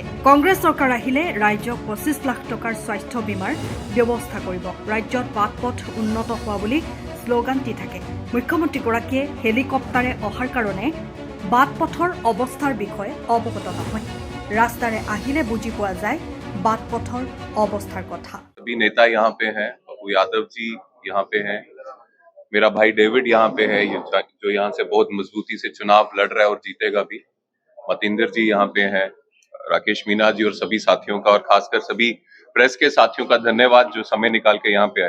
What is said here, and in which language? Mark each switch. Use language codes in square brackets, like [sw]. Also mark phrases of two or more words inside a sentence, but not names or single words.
[as] কংগ্ৰেছ চৰকাৰ আহিলে ৰাজ্যক ২৫ লাখ টকাৰ স্বাস্থ্য বীমাৰ ব্যৱস্থা কৰিব। ৰাজ্যত বাট পথ উন্নত হোৱা বুলি শ্লোগান দি থাকে। মুখ্যমন্ত্ৰীগৰাকীয়ে হেলিকপ্টাৰে অহাৰ কাৰণে বাট পথৰ অৱস্থাৰ বিষয়ে অৱগত নহয়। ৰাস্তাৰে আহিলে বুজি পোৱা যায় বাট পথৰ অৱস্থাৰ কথা। [hi] सभी नेता यहाँ पे हैं, पप्पू यादव जी यहाँ पे हैं, मेरा भाई डेविड यहाँ पे है जो यहाँ से बहुत मजबूती से चुनाव लड़ रहा है और जीतेगा भी। मतिंदर जी यहाँ पे हैं, राकेश मीना जी और सभी साथियों का और खासकर सभी प्रेस के साथियों का धन्यवाद जो समय निकाल के यहाँ पे आए।